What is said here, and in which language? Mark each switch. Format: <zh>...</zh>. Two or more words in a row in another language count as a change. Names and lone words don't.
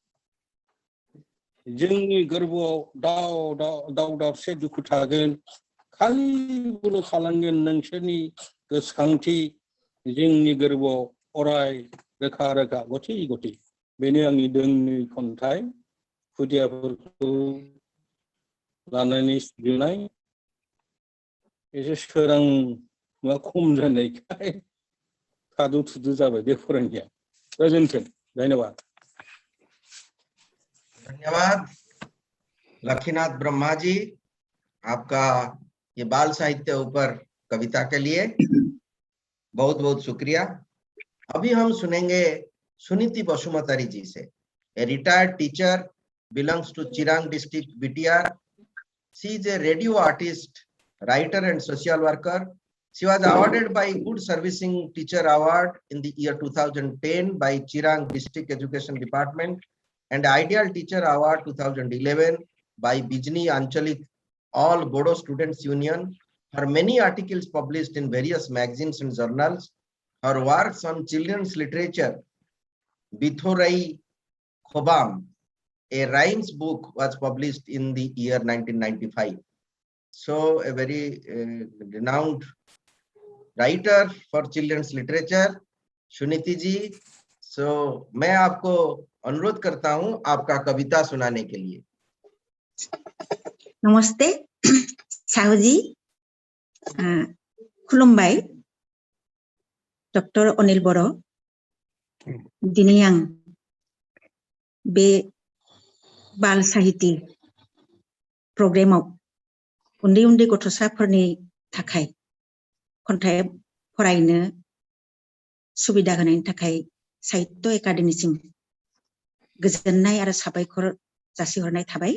<brx>जोंनि गोरबोआव दाव दावसे दुखु थागोन खालिबोल' खालामगोन नोंसोरनि गोसोखांथि जोंनि गोरबोआव अराय रोखा रोखा गथि गथि बेनो आंनि दोंनै खन्थाइ खुदियाफोरखौ लानानै सुजुनाय एसे सोरां मा खम जानायखाय थादु थुदु जाबाय बे फरायनाया गोजोन्थों धन्यबाद</brx> <hi>धन्यवाद लखीनाथ ब्रह्मा जी आपका ये बाल साहित्य ऊपर कविता के लिए बहुत बहुत शुक्रिया। अभी हम सुनेंगे सुनीति बसुमतारी जी से।</hi> <en>A retired teacher belongs to Chirang district BTR. She is a radio artist, writer and social worker. She was awarded by Good Servicing Teacher Award in the year 2010 by Chirang District Education Department and Ideal Teacher Award 2011 by Bijni Anchalik All Bodo Students Union. Her many articles published in various magazines and journals. Her works on children's literature, Bithorai Khobam, a rhymes book, was published in the year 1995. So a very renowned writer for children's literature,</en> <hi>सुनीति जी. So मैं आपको अनुरोध करता हूं आपका कविता सुनाने के लिए.</hi> <brx>नमस्ते साहुजी खुलुमबाय डक्टर अनिल बर' दिनै आं बे बाल साहिति प्रग्रामाव उन्दै उन्दै गथ'साफोरनि थाखाय खन्थाइ फरायनो सुबिदा होनायनि थाखाय साहित्य एकाडेमिसिम गोजोननाय आरो साबायखर जासिहरनाय थाबाय।</brx>